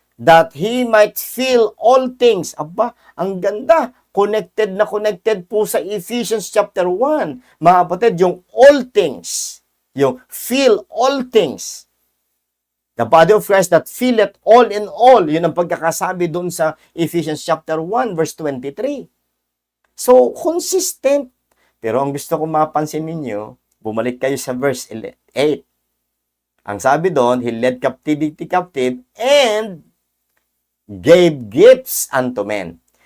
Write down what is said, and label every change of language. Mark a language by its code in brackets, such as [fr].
[en] that he might fill all things. [tl] Aba, ang ganda. Connected na connected po sa Ephesians chapter 1. Mga kapatid, yung all things, yung fill all things. [en] The body of Christ that filleth all in all. [tl] Yun ang pagkakasabi doon sa Ephesians chapter 1 verse 23. So, consistent. Pero ang gusto kong mapansin ninyo, bumalik kayo sa verse 8. Ang sabi doon, [en] he led captivity captive and gave gifts unto men.